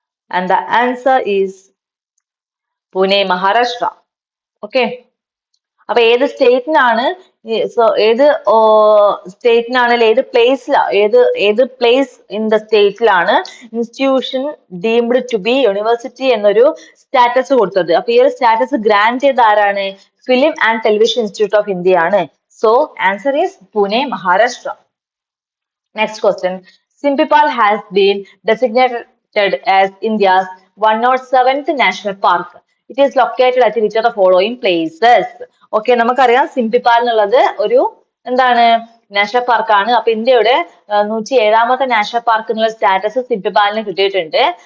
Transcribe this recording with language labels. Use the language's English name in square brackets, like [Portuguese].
[English] And the answer is Pune, Maharashtra. Okay. [Malayalam] അപ്പൊ ഏത് സ്റ്റേറ്റിനാണ്, ഏത് സ്റ്റേറ്റിനാണെങ്കിൽ ഏത് place in the സ്റ്റേറ്റിലാണ് [English] institution deemed to be university [Malayalam] എന്നൊരു സ്റ്റാറ്റസ് കൊടുത്തത്. അപ്പൊ ഈ ഒരു സ്റ്റാറ്റസ് ഗ്രാന്റ് ചെയ്ത ആരാണ്? Film and television institute of India ആണ്. [English] So answer is Pune, Maharashtra. Next question. Simpipal has been designated as India's 107th national park. It is located at which of the following places? [Malayalam] Okay, നമുക്കറിയാം സിംപിപ്പാൽ എന്നുള്ളത് ഒരു എന്താണ്, national പാർക്കാണ്. അപ്പൊ ഇന്ത്യയുടെ 107ാമത്തെ national park എന്നുള്ള status സിംപിപ്പാലിന് കിട്ടിയിട്ടുണ്ട്.